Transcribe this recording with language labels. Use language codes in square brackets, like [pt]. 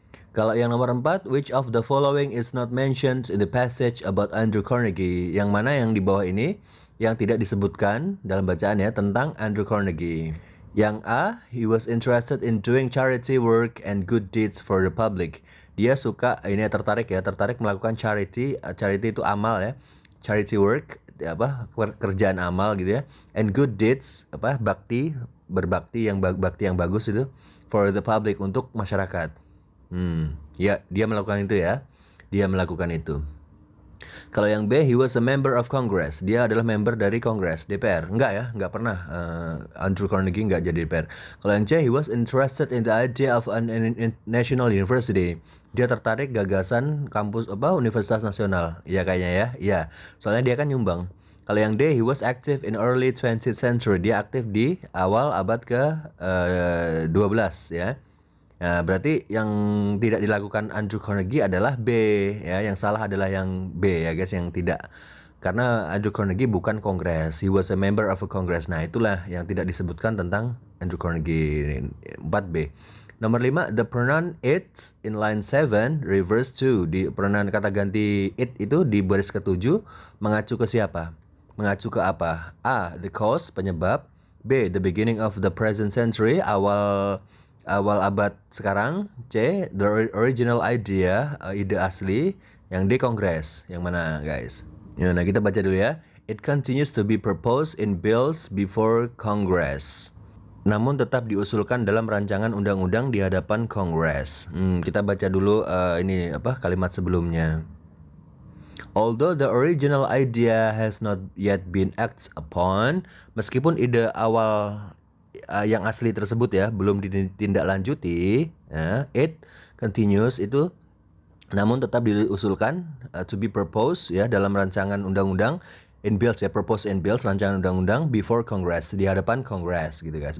[id] Kalau yang nomor 4, [en] which of the following is not mentioned in the passage about Andrew Carnegie? [id] Yang mana yang di bawah ini yang tidak disebutkan dalam bacaan ya tentang Andrew Carnegie? Yang A, [en] he was interested in doing charity work and good deeds for the public. [id] Dia tertarik melakukan charity. Charity itu amal ya. [en] Charity work, [id] kerjaan amal gitu ya. [en] And good deeds, [id] bakti berbakti yang bakti yang bagus itu [en] for the public, [id] untuk masyarakat. Ya, dia melakukan itu ya. Dia melakukan itu. Kalau yang B, [en] he was a member of Congress. [id] Dia adalah member dari Kongres, DPR. Enggak ya, enggak pernah. Andrew Carnegie enggak jadi DPR. Kalau yang C, [en] he was interested in the idea of an national university. [id] Dia tertarik gagasan kampus Universitas Nasional. Ya kayaknya ya. Iya. Soalnya dia kan nyumbang. Kalau yang D, [en] he was active in early 20th century. [id] Dia aktif di awal abad ke 12 ya. Nah, berarti yang tidak dilakukan Andrew Carnegie adalah B ya, yang salah adalah yang B ya guys, yang tidak. Karena Andrew Carnegie bukan Kongres, [en] he was a member of a Congress. [id] Nah, itulah yang tidak disebutkan tentang Andrew Carnegie. [en] 4B. [id] Nomor 5, [en] the pronoun it in line 7 refers to. [id] Di pronoun kata ganti it itu di baris ke-7 mengacu ke siapa? Mengacu ke apa? [en] A, the cause, [id] penyebab. [en] B, the beginning of the present century, [id] awal abad sekarang. C, [en] the original idea, [id] ide asli. Yang D, Kongres. Yang mana guys? Ya, nah kita baca dulu ya. [en] It continues to be proposed in bills before Congress. [id] Namun tetap diusulkan dalam rancangan undang-undang di hadapan Kongres. Kita baca dulu ini kalimat sebelumnya. [en] Although the original idea has not yet been acted upon, [id] meskipun ide awal yang asli tersebut ya belum ditindaklanjuti, [en] it continues [id] itu, namun tetap diusulkan [en] to be proposed [id] ya dalam rancangan undang-undang [en] in bills [id] ya, [en] proposed in bills, [id] rancangan undang-undang [en] before Congress, [id] di hadapan Kongres gitu guys.